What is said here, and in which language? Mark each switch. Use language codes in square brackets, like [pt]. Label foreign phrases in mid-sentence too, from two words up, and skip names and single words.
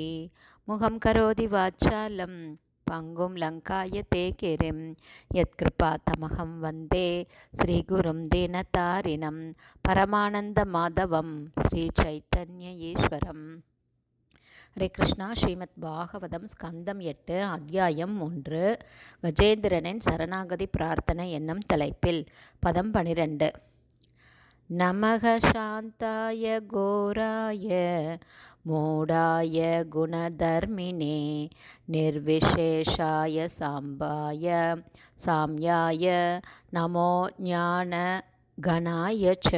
[sa] मुखं करोति वाचालं पंगुं लङ्कायते गिरिं यत्कृपातमहं वन्दे श्रीगुरुं दीनतारिणं परमानन्दमाधवं श्रीचैतन्य ईश्वरम्। हरे कृष्णा. [ta] ஸ்ரீமத் பாகவதம் ஸ்கந்தம் 8 அத்தியாயம் 3 கஜேந்திரனின் சரணாகதி பிரார்த்தனை என்னும் தலைப்பில் பதம் 12. [sa] नमः शान्ताय घोराय मूढाय गुणधर्मिणे निर्विशेषाय साम्याय नमो ज्ञान घनाय च.